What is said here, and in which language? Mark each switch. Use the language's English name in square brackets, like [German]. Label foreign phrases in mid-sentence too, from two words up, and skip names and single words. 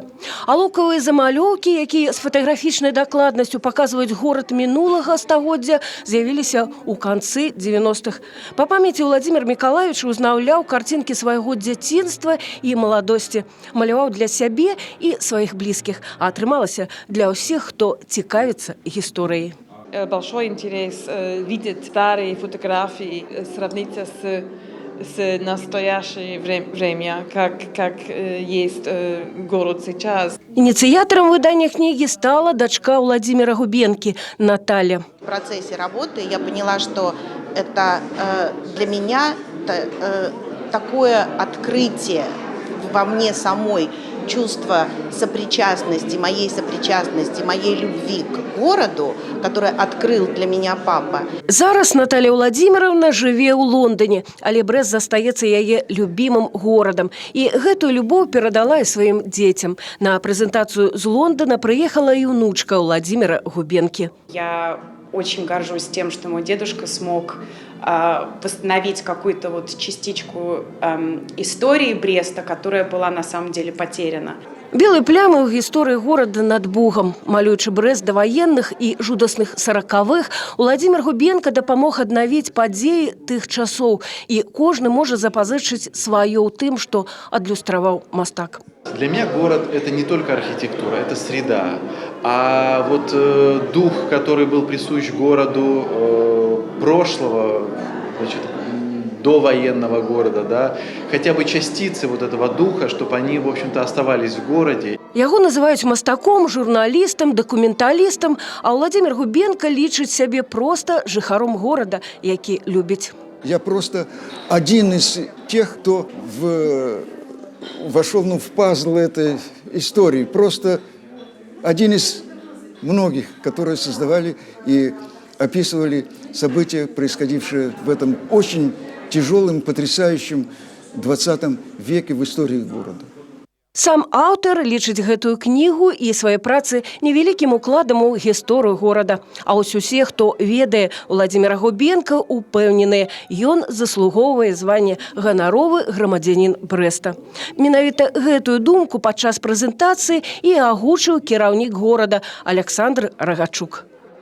[Belarusian] А лукавыя замалёўкі, якія з фатаграфічнай дакладнасцю паказваюць горад мінулага стагоддзя, з'явіліся ў канцы 90-х. Па памяці Владимир Миколаевич узнаўляў карцінкі свайго дзяцінства і маладосці. Маляваў для сябе і сваіх блізкіх, а атрымалася для ўсіх, хто цікавіцца историей. [Russian] Большой интерес видеть старые фотографии, сравниться с настоящее время, как есть город сейчас. Инициатором выдания книги стала дочка Владимира Губенки Наталья. В процессе работы я поняла, что это для меня такое открытие во мне самой, чувство сопричастности, моей любви к городу, который открыл для меня папа. [Belarusian] Зараз Наталья Владимировна живе ў Лондоне, але Брест застаецца яе любимым горадам. І гэтую любоў перадала і сваім дзецям. На прэзентацыю з Лондона [Russian] приехала и внучка Владимира Губенки. Я очень горжусь тем, что мой дедушка смог восстановить какую-то вот частичку истории Бреста, которая была на самом деле потеряна. [Belarusian] Белые плямы ў гісторыі горада над Бугам. Малюючы Брест да ваенных і жудасных 40-х, Владимир Губенко дапамог аднавіць падзеі тых часоў. І кожны можа запазычыць сваё ў тым, што адлюстраваў мастак. [Russian] Для меня город – это не только архитектура, это среда. А вот дух, который был присущ городу прошлого, значит, довоенного города, да, хотя бы частицы вот этого духа, чтобы они, в общем-то, оставались в городе. [Belarusian] Яго называюць мастаком, журналістам, дакументалістам, а Владимир Губенко лічыць сябе просто жыхаром горада, які любіць. [Russian] Я просто один из тех, кто вошел в пазл этой истории. Просто один из многих, которые создавали и описывали события, происходившие в этом очень тяжелом, потрясающем 20 веке в истории города. [Belarusian] Сам аўтар лічыць гэтую кнігу і свае працы невялікім укладам у гісторыю горада. А ось усе, хто ведае Владимира Губенка, упэўненыя, ён заслугоўвае званне ганаровы грамадзянін Брэста. Менавіта гэтую думку падчас прэзентацыі і агучыў кіраўнік горада Александр Рагачук.